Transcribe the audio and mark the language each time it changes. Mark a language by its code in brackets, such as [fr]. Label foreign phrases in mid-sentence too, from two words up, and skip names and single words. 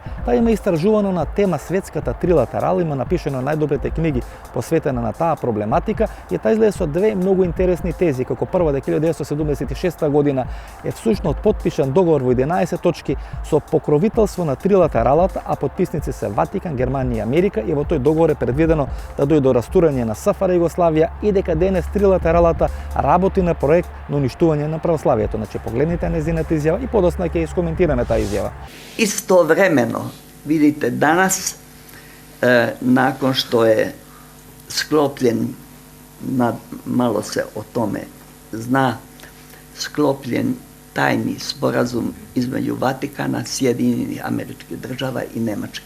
[mk] Та има истражувано на тема светската трилатерала, има напишано најдобрите книги посветена на таа проблематика и та излезе со две многу интересни тези, како прва дека 1976 година е всушност потпишан договор во 11 точки со покровителство на трилатералата, а подписници се Ватикан, Германија и Америка, и во тој договор е предвидено да дојде до растурање на СФР Југославија и дека денес трилатералата работи на проект на уништување на православието. Значи, погледнете незината изјава и подосна ќе искоментираме таа изјава. [sr] Istovremeno, vidite, danas, nakon što je sklopljen, malo se o tome zna, sklopljen tajni sporazum između Vatikana, Sjedinjenih Američkih Država i Nemačke.